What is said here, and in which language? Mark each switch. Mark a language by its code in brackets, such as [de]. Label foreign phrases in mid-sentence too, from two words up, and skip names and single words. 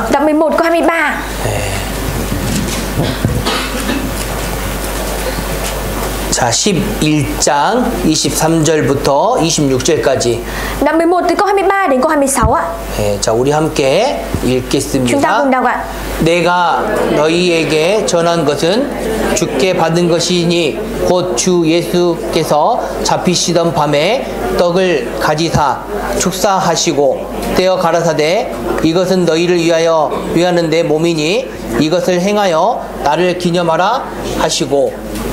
[vi] Đoạn 11 câu 23. [ko] 자, 11장 23절부터 26절까지. [vi] Đoạn 11 từ câu 23 đến câu 26 ạ. [ko] 자, 우리 함께 [vi] Chúng ta cùng [ko] 읽겠습니다. [vi] đọc ạ. [ko] 내가 너희에게 전한 것은 주께 받은 것이니 곧 주 예수께서 잡히시던 밤에 떡을 가지사 축사하시고 떼어 가라사대 이것은 너희를 위하는 내 몸이니 이것을 행하여 나를 기념하라 하시고